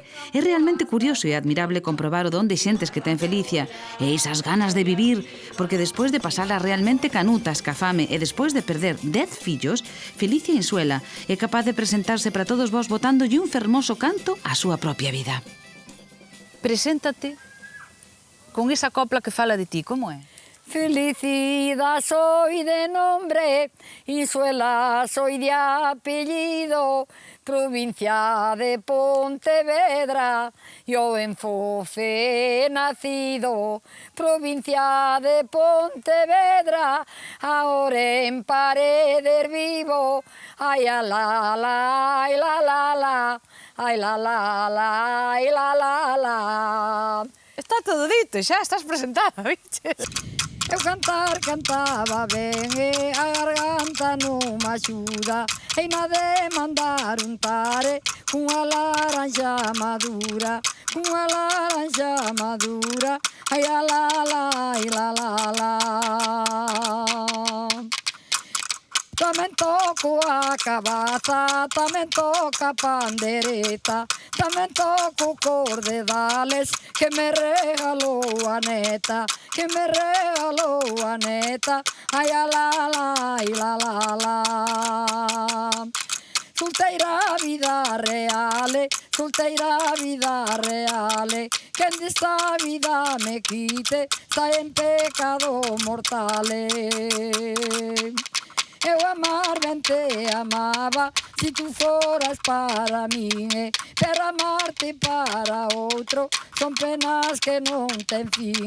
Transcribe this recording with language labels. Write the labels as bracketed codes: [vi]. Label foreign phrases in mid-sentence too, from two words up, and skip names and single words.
[gl] É realmente curioso e admirable comprobar o don de xentes que ten Felicia, e esas ganas de vivir, porque despois de pasala realmente canutas ca fame e despois de perder 10 fillos, Felicia Insuela é capaz de presentarse para todos vos botándolle un fermoso canto á súa propia vida. Preséntate con esa copla que fala de ti, como é? [es] Felicidad soy de nombre, Insuela soy de apellido, provincia de Pontevedra, yo en Fofe he nacido, provincia de Pontevedra, ahora en Paredes vivo, ay la la, ay la la, ay la la, ay la la. [gl] Está todo dito, xa estás presentada, viches? Eu cantar cantaba ben e a garganta non me axuda. E na de mandar untare cunha laranja madura, cunha laranja madura. Ai la la, ai la la. Tamén toco a cabaza, tamén toca a pandereta, tamén toco cordedales que me regalou a neta, que me regalou a neta. Ai la la, ai la la. Solteira vida reale, solteira vida reale, quen desta vida me quite, está en pecado mortale. Eu amar ben te amaba, si tú foras para min, pero amarte para outro son penas que non ten fin.